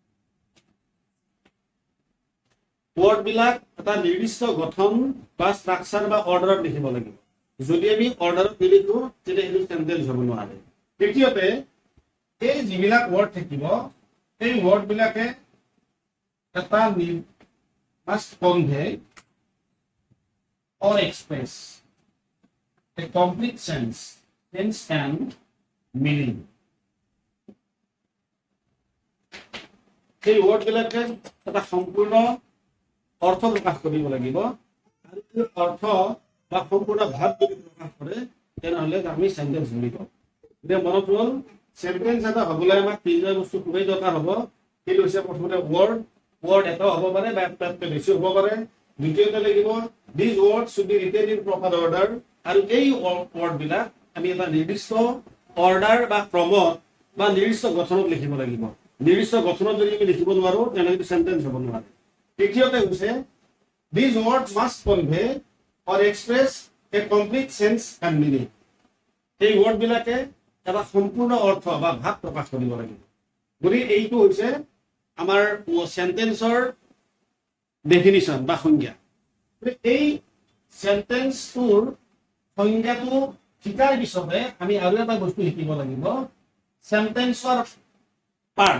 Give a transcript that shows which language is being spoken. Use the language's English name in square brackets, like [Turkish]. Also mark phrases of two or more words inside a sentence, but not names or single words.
[Assamese] ৱৰ্ড বিলাক এটা নিৰ্দিষ্ট গঠন বা ষ্ট্ৰাকচাৰ বা অৰ্ডাৰত লিখিব লাগিব। যদি আমি অৰ্ডাৰত নিলিখো তেতিয়া সেইটো সেন্টেন্স হ'ব নোৱাৰে। তৃতীয়তে এই যিবিলাক ৱৰ্ড থাকিব এই ৱৰ্ড বিলাকে এটা [English] must convey or express a complete sense and meaning. [Assamese] এই ৱৰ্ড বিলাকে এটা সম্পূৰ্ণ অৰ্থ প্ৰকাশ কৰিব লাগিব। আৰু এই অৰ্থ বা সম্পূৰ্ণ ভাৱ যদি প্ৰকাশ কৰে তেনেহ'লে আমি সেন্টেন্স বুলি কওঁ। এতিয়া মনত হ'ল সেন্টেন্স এটা হ'বলৈ আমাক তিনিটা বস্তু খুবেই দৰকাৰ হ'ব। সেইটো হৈছে প্ৰথমতে ৱৰ্ড। ৱৰ্ড এটা হ'ব পাৰে বা তাতকৈ বেছি হ'ব পাৰে। দ্বিতীয়তে লাগিব [English] these word should be written in proper order. [Assamese] আৰু এই ৱৰ্ড বিলাক আমি এটা নিৰ্দিষ্ট অৰ্ডাৰ বা ক্ৰমত বা নিৰ্দিষ্ট গঠনত লিখিব লাগিব। নিৰ্দিষ্ট গঠনত যদি আমি লিখিব নোৱাৰো তেনেহ'লে সেন্টেন্স হ'ব নোৱাৰে। তৃতীয়তে হৈছে [English] these word must convey or express a complete sense and meaning. [Assamese] এই ৱৰ্ড বিলাকে এটা সম্পূৰ্ণ অৰ্থ বা ভাৱ প্ৰকাশ কৰিব লাগিব। গতিকে এইটো হৈছে আমাৰ সেন্টেন্সৰ ডেফিনিশ্যন বা সংজ্ঞা। এই সেন্টেন্সটোৰ সংজ্ঞাটো শিকাৰ পিছতে আমি আৰু এটা বস্তু শিকিব লাগিব, সেন্টেন্সৰ পাৰ্টছ।